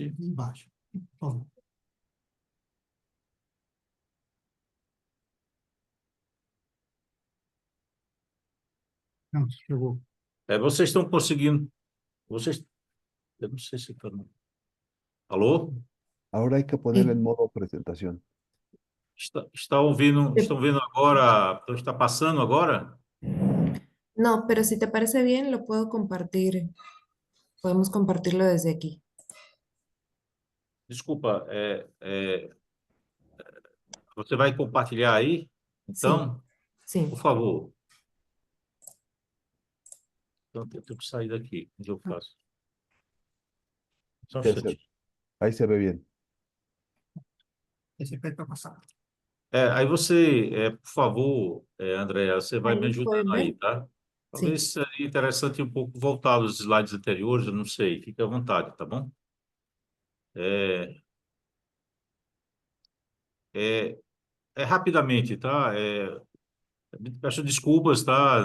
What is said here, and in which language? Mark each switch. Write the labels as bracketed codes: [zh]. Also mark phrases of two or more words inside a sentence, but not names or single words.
[pt] Ali embaixo. Por favor. Não, chegou. Vocês estão conseguindo... Eu não sei se está... Alô? [es] Ahora hay que ponerle Sí. en modo presentación. [pt] Estão vendo agora? Está passando agora? [es] No, pero si te parece bien, lo puedo compartir. Podemos compartirlo desde aquí. [pt] Desculpa, você vai compartilhar aí? Então, [es] Sí. [pt] por favor. Então, eu tenho que sair daqui. Onde eu faço? Só um instantinho. [es] Ahí se ve bien. [pt] Esse pede para passar. Aí você, por favor, André, você vai me [es] Ahí pueden [pt] ajudando aí, [es] ver. [pt] tá? [es] Sí. [pt] Talvez seria interessante um pouco voltar aos slides anteriores, eu não sei. Fique à vontade, tá bom? Rapidamente, tá? Peço desculpas, tá?